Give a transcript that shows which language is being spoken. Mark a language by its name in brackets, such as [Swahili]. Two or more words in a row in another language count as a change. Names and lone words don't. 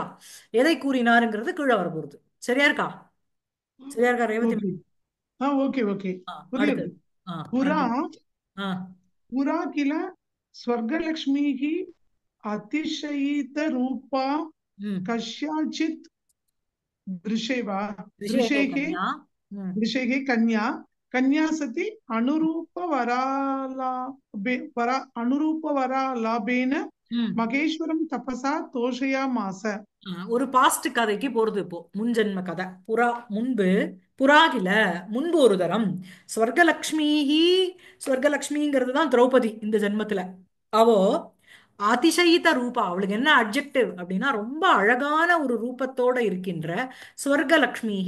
[Tamil] எதை கூறினாருங்கிறது கீழே வர போறது. சரியா இருக்கா? சரியா இருக்கா ரேவதி? ஓகே. ஓகே ஓகே புரியுது. அடுத்தது [Sanskrit] புரா ஆ पुरा किल स्वर्गलक्ष्मीः अतिशयित रूपा ம் கஸ்யாச்சித் दृशे वा ரிஷேகே दृशेः கன்யா. ம் दृशेः कन्या कन्या सति अनुरूपवरालाभेन ம் महेश्वरं तपसा तोषयामास. [Tamil] ஒரு பாஸ்ட் கதைக்கு போறது இப்போ. முன்ஜென்ம கதை. புறா முன்பு, புறாகில முன்பு ஒரு தரம், ஸ்வர்கலக்ஷ்மிஹி. ஸ்வர்கலக்ஷ்மிங்கிறது தான் திரௌபதி இந்த ஜென்மத்துல. [Sanskrit] அவோ अतिशयित रूपा. [Tamil] அவளுக்கு என்ன அட்ஜெக்டிவ் அப்படின்னா ரொம்ப அழகான ஒரு ரூபத்தோட இருக்கின்ற ஸ்வர்கலக்ஷ்மிஹி.